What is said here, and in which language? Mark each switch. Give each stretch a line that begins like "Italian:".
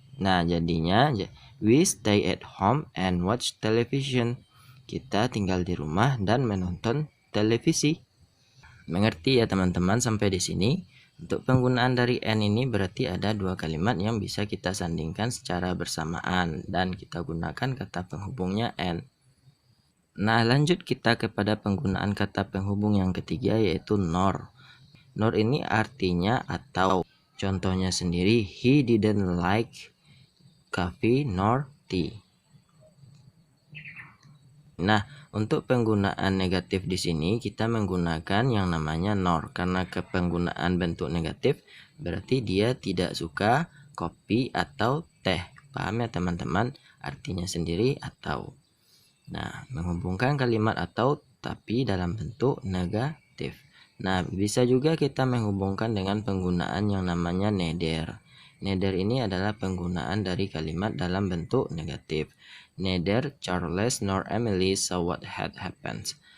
Indonesian: Nah, jadinya
English: we stay at home and watch television.
Indonesian: Kita tinggal di rumah dan menonton televisi. Mengerti ya teman-teman sampai di sini? Untuk penggunaan dari and ini berarti ada dua kalimat yang bisa kita sandingkan secara bersamaan dan kita gunakan kata penghubungnya and. Nah, lanjut kita kepada penggunaan kata penghubung yang ketiga yaitu nor. Nor ini artinya atau. Contohnya sendiri,
English: he didn't like coffee nor tea.
Indonesian: Nah, untuk penggunaan negatif di sini kita menggunakan yang namanya nor karena kepenggunaan bentuk negatif berarti dia tidak suka kopi atau teh. Paham ya teman-teman? Artinya sendiri atau. Nah, menghubungkan kalimat atau tapi dalam bentuk negatif. Nah, bisa juga kita menghubungkan dengan penggunaan yang namanya neither. Neither ini adalah penggunaan dari kalimat dalam bentuk negatif.
English: Neither Charles nor Emily saw what had happened.